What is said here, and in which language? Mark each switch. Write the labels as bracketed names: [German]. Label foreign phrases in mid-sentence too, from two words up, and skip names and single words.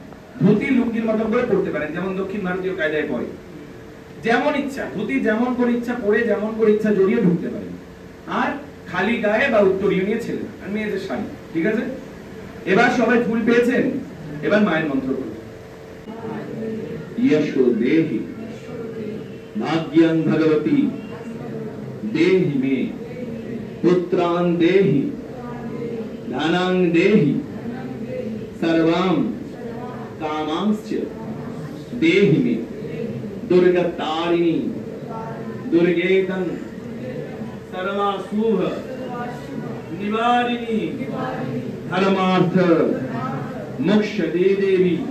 [Bangla] ধুতি লুঙ্গির মতন করে পড়তে পারেন, যেমন দক্ষিণ ভারতীয় কায়দায় পরে। যেমন ইচ্ছা ধুতি যেমন করে ইচ্ছা পরে, যেমন করে ইচ্ছা জড়িয়ে ঢুকতে পারেন। আর খালি গায়ে বা উত্তরীয় নিয়ে ছেলে আর মেয়েদের শাড়ি, ঠিক আছে? এবার সবাই ফুল পেয়েছেন, এবার মায়ের মন্ত্র করুন। [Sanskrit] यशो देहि भाग्यं भगवती देहि मे पुत्रान् देहि धनं देहि सर्वां कामांश्च देहि मे दुर्गतारिणी दुर्गेतं सर्वाशुभ निवारिणी धर्मार्थ मोक्ष दे देवी